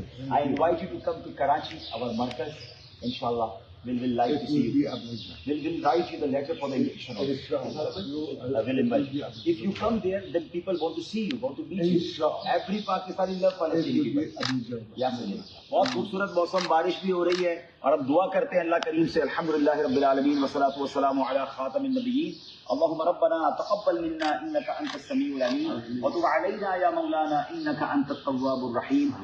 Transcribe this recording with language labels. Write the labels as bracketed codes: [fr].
[en] I invite you to come to Karachi, our markaz, inshallah. We'll like to see you. We'll write you the letter for the invitation. I will invite you. If you come there, then people want to see you, want to meet you. Every Pakistani love Palestinian people. [ur] بہت خوبصورت موسم، بارش بھی ہو رہی ہے، اور ہم دعا کرتے ہیں اللہ کریم سے [ar] الحمدللہ رب العالمین والصلاۃ والسلام علی خاتم النبیین. اللهم ربنا تقبل منا انك انت السميع العليم وتب علينا يا مولانا انك انت التواب الرحيم.